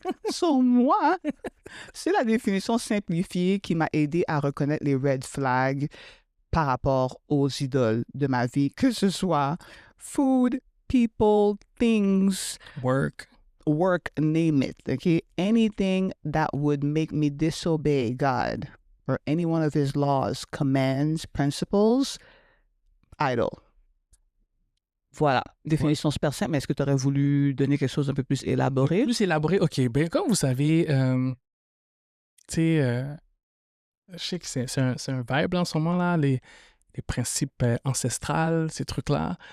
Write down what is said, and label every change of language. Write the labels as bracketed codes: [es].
[fr] So, moi, c'est la définition simplifiée qui m'a aidé à reconnaître les red flags par rapport aux idoles de ma vie, que ce soit [en] food, people, things, work, name it. OK? Anything that would make me disobey God or any one of his laws, commands, principles, idol. [fr] Voilà, définition super simple, mais est-ce que tu aurais voulu donner quelque chose d'un peu plus élaboré? Plus élaboré, OK. Ben, comme vous savez, tu sais, je sais que c'est un vibe en ce moment-là, les principes ancestrales, ces trucs-là.